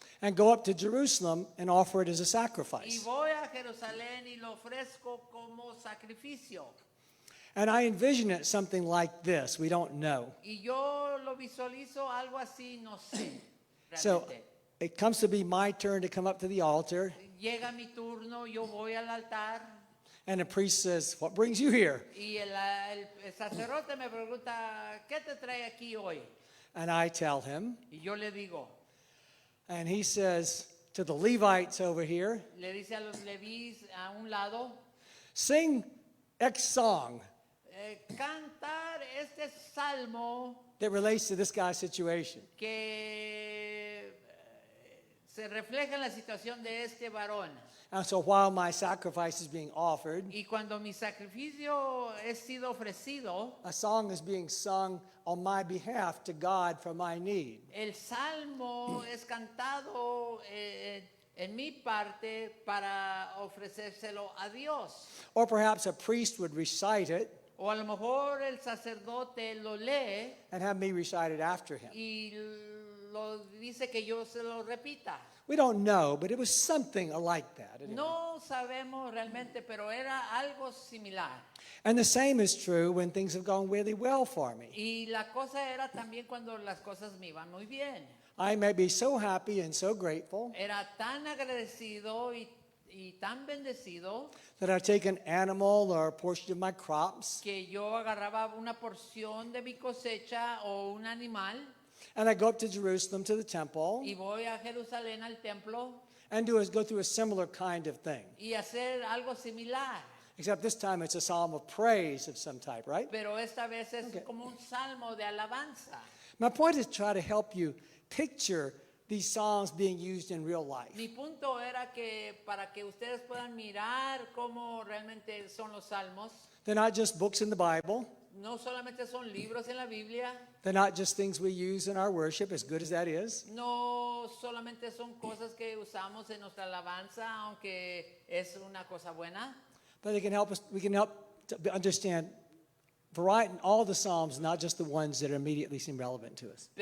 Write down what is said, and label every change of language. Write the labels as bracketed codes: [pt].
[en] and go up to Jerusalem and offer it as a [es] y [en] sacrifice. [es] voy a Jerusalén y lo ofrezco como sacrificio. [en] And I envision it something like this. We don't know. [es] Y yo lo visualizo algo así, no sé. [en] So [es] Realmente. [en] it comes to be my turn to come up to the altar, [es] Llega mi turno, yo voy al altar [en] and the priest says, "What brings you here?" [es] y el sacerdote me pregunta, ¿qué te trae aquí hoy? [en] And I tell him, [es] Y yo le digo, [en] and he says to the Levites over here, [es] le dice a los levíes a un lado, [en] "Sing X song [es] cantar este salmo [en] that relates to this guy's situation." [es] que se refleja en la situación de este varón. [en] And so while my sacrifice is being offered, [es] Y cuando mi sacrificio es sido ofrecido, [en] a song is being sung on my behalf to God for my need. [es] el salmo es cantado en mi parte para ofrecérselo a Dios. [en] Or perhaps a priest would recite it [es] O a lo mejor el sacerdote lo lee [en] and have me recite it after him. [es] y lo dice que yo se lo repita. [en] We don't know, but it was something like that. [es] No sabemos realmente, pero era algo similar. [en] And the same is true when things have gone really well for me. [es] Y la cosa era también cuando las cosas me iban muy bien. [en] I may be so happy and so grateful [es] Era tan agradecido y tan bendecido [en] that I take an animal or a portion of my crops [es] que yo agarraba una porción de mi cosecha o un animal [en] and I go up to Jerusalem to the temple [es] y voy a Jerusalén al templo [en] and go through a similar kind of thing. [es] y hacer algo similar. [en] Except this time it's a psalm of praise of some type, right? [es] Pero esta vez es [en] Okay. [es] como un salmo de alabanza. [en] My point is to try to help you picture these psalms being used in real life. [es] Mi punto era que para que ustedes puedan mirar cómo realmente son los salmos, [en] They're not just books in the Bible. [es] no solamente son libros en la Biblia, [en] They're not just things we use in our worship, as good as that is. [es] no solamente son cosas que usamos en nuestra alabanza, aunque es una cosa buena, [en] But they can help us, we can help to understand variety in all the Psalms, not just the ones that immediately seem relevant to us.